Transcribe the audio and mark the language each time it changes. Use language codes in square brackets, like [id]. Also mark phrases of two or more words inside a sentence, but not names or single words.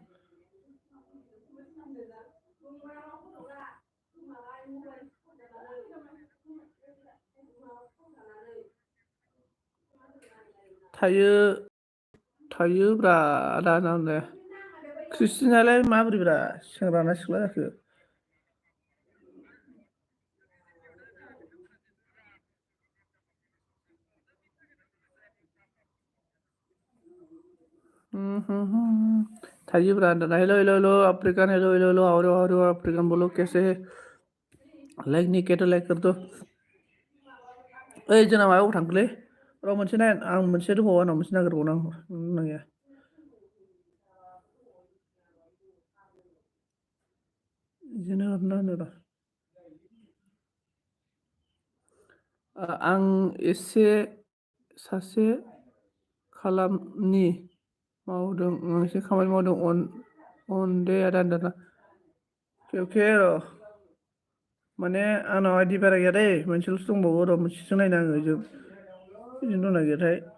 [brx] थायो थायोब्रा आदा आदा क्रिस्टिनालाय माबोरैब्रा सेंग्रा ना सिख्ला जाखो? [en] थायोब्रा hello hello hello African, hello hello hello how are African, [hi] बोलो कैसे है? लाइक नहीं किया तो लाइक कर दो। [brx] ओइ जोंना माबायाव थांखोलै र' मोनसे नाय, आं मोनसे दंबावो, आंनाव मोनसे नागिरबावनांगौ गैया। बिदिनो हरना होनो र'। आं एसे सासे खालामनि मावदों, एसे खामानि मावदों अन दे आदा आदा अके र' माने आंनाव आइदि बारा गैया दै, मोनसेल'सो दंबावो र', मोनसेसो नायना आङो जों बिदिनो दंना गैयाथाय।